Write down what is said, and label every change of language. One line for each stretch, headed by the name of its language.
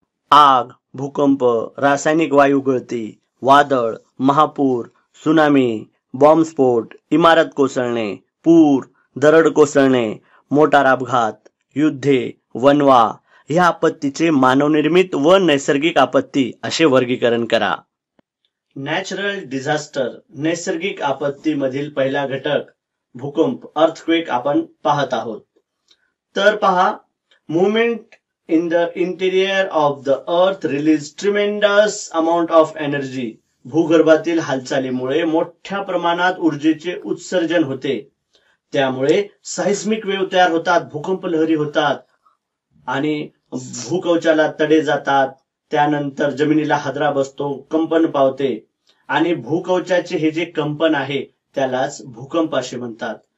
Marathi: आग, भूकंप, रासायनिक वायू गळती, वादळ, महापूर, सुनामी, बॉम्बस्फोट, इमारत कोसळणे, पूर, दरड कोसळणे, मोटार अपघात, युद्धे, वणवा ह्या आपत्तीचे मानवनिर्मित व नैसर्गिक आपत्ती असे वर्गीकरण करा. नॅचरल डिझास्टर, नैसर्गिक आपत्ती मधील पहिला घटक भूकंप, अर्थक्वेक आपण पाहत आहोत. तर पहा, movement
English: in the interior of the earth release tremendous amount of energy.
Marathi: भूगर्भातील हालचालीमुळे मोठ्या प्रमाणात ऊर्जेचे उत्सर्जन होते. त्यामुळे सायस्मिक वेव्ह तयार होतात, भूकंप लहरी होतात आणि भूकवचाला तडे जातात. त्यानंतर जमिनीला हादरा बसतो, कंपन पावते आणि भूकवचाचे हे जे कंपन आहे त्यालाच भूकंप असे म्हणतात.